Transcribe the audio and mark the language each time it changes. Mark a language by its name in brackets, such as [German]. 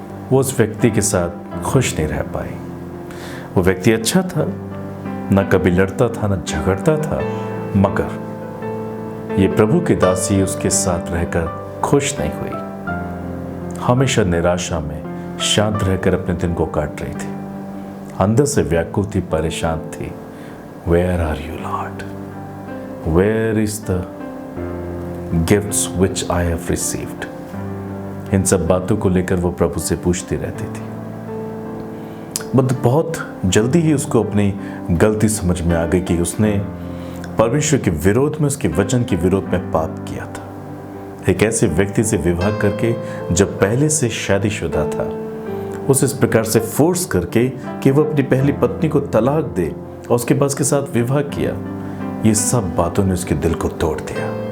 [Hindi] वो उस व्यक्ति के साथ खुश नहीं रह पाई। वो व्यक्ति अच्छा था, न कभी लड़ता था न झगड़ता था, मगर ये प्रभु की दासी उसके साथ रहकर खुश नहीं हुई। हमेशा निराशा में शांत रहकर अपने दिन को काट रही थी। अंदर से व्याकुल थी, परेशान थी। [English] Where are you, Lord? Where is the gifts which I have received? [Hindi] इन सब बातों को लेकर वो प्रभु से पूछती रहती थी। बहुत जल्दी ही उसको अपनी गलती समझ में आ गई कि उसने परमेश्वर के विरोध में, उसके वचन के विरोध में पाप किया था। एक ऐसे व्यक्ति से विवाह करके जब पहले से शादीशुदा था, उसे इस प्रकार से फोर्स करके कि वो अपनी पहली पत्नी को तलाक दे और उसके बाद उसके साथ विवाह किया, ये सब बातों ने उसके दिल को तोड़ दिया।